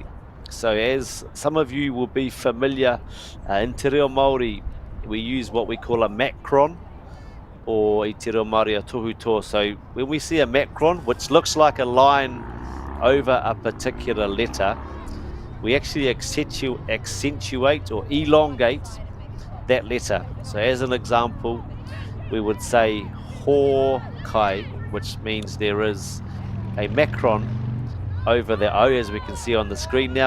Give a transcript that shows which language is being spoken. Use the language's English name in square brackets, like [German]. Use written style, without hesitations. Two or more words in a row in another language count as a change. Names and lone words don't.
[English] So as some of you will be familiar, in [Māori] te reo Māori, [English] we use what we call a macron, or [Māori] i te reo Māori a tohutoa. [English] So when we see a macron, which looks like a line over a particular letter, we actually accentuate or elongate that letter. So as an example, we would say hokai, which means there is a macron over the O, as we can see on the screen now.